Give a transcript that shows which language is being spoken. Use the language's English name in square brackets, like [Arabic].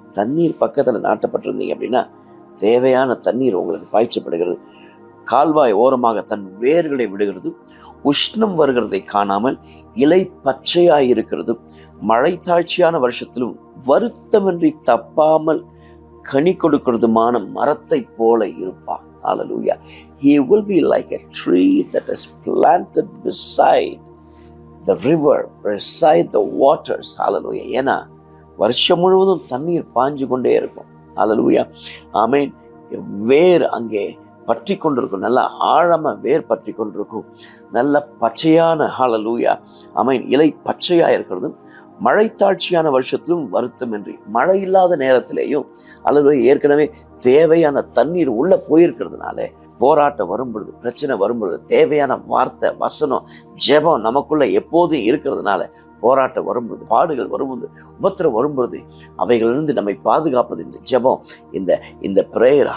[Tamil] தண்ணீர் பக்கத்தில் நாட்டப்பட்டிருந்தீங்க அப்படின்னா தேவையான தண்ணீர் உங்களுக்கு பாய்ச்சப்படுகிறது. கால்வாய் ஓரமாக தன் வேர்களை விடுகிறது. உஷ்ணம் வருகிறதை காணாமல் இலை பச்சையாயிருக்கிறது. மழை தாழ்ச்சியான வருஷத்திலும் வருத்தமின்றி தப்பாமல் கனி கொடுக்கிறதுமான மரத்தை போல இருப்பான். [English] Hallelujah. He will be like a tree that is planted beside the river, beside the waters. Hallelujah. [Tamil] ஏன்னா வருஷம் முழுவதும் தண்ணீர் பாஞ்சு கொண்டே இருக்கும். Hallelujah. ஆமென். வேர் அங்கே பற்றி கொண்டிருக்கும், நல்ல ஆழமாக வேர் பற்றி கொண்டிருக்கும், நல்ல பச்சையான ஹல்லேலூயா ஆமென் இலை பச்சையாக இருக்கிறது. மழை தாழ்ச்சியான வருஷத்திலும் வருத்தமின்றி, மழை இல்லாத நேரத்திலேயும் அல்லது ஏற்கனவே தேவையான தண்ணீர் உள்ளே போயிருக்கிறதுனால, போராட்டம் வரும்பொழுது, பிரச்சனை வரும்பொழுது தேவையான வார்த்தை, வசனம், ஜெபம் நமக்குள்ள எப்போதும் இருக்கிறதுனால, போராட்டம் வரும்பொழுது, பாடுகள் வரும்போது, உபத்திரம் வரும்பொழுது அவைகளிலிருந்து நம்மை பாதுகாப்பது இந்த ஜெபம், இந்த பிரேயர்.